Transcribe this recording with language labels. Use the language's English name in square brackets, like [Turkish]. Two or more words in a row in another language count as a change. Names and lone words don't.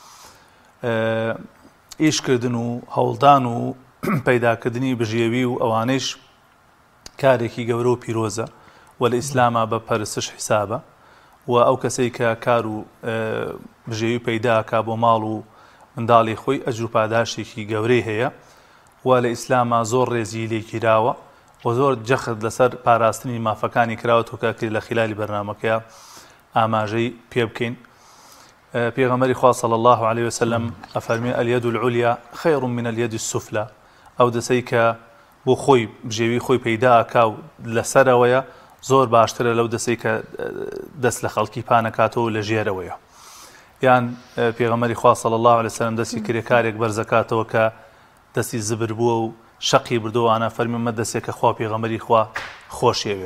[Central Kurdish] ئیشکردن و هەوڵدان و پەیداکردنی بژێوی و ئەوانەیش کارێکی گەورە و پیرۆزە و لە ئیسلامە بە پەرستش حیسابە و ئەو کەسەی کە کار و بژێوی پەیداکا بۆ ماڵ و منداڵی خۆی ئەجر و پاداشتێکی گەورەی هەیە و لە ئیسلامە زۆر ڕێزی لێگیراوە و زۆر جەخت لەسەر پاراستنی مافەکانی کراوەتەوە کە لە خلالی بەرنامەکەیە ئاماژەی پێ بکەین. پێغەمبەری خوا [Arabic] صلی الله عليه وسلم [Central Kurdish] ئەفەرمێ [Arabic] اليد العليا خير من اليد السفلى. [Central Kurdish] ئەو دەسەی کە بۆ خۆی بژێوی خۆی پەیداکا و لەسەرەوەیە زۆر باشترە لەو دەسەی کە دەست لە خەڵکی پانەکاتەوە لە ژێرەوەیە. یان پێغەمبەری خوا [Arabic] صلی الله عليه وسلم [Central Kurdish] دەستی کرێکارێک بەرزەکاتەوە کە دەستی زبر بووە و شەقی بردەوانە فەرمی مە دەستێک کە خوا پێغەمبەری خوا خۆشیەوێ.